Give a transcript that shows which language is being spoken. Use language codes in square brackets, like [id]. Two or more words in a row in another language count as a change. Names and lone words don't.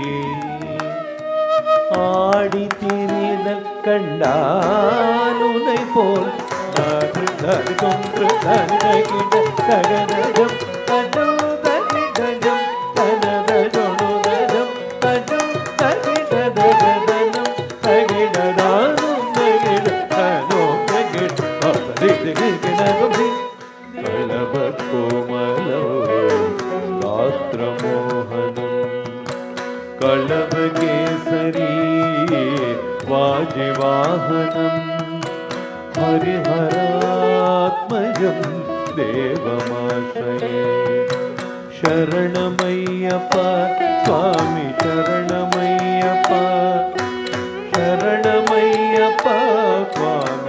[ta] ஆடி திரிதல் கண்டாலுனை போல் கொன்று தனகிட ககனகம் கஜம் தனிகஜம் தனத ஜொணுதஜம் கஜம் தனிகதகதனம் தகிடதானும் தகிட தனோ தகிட தகிடகம் [sa] कलभ कोमलो गात्रमोहनं कलव केसरी वाजिवाहनं हरिहरात्मजं देवमाश्रये शरणमय्यप्प स्वामी शरणमय्यप्प शरणमय्यप्प स्वामी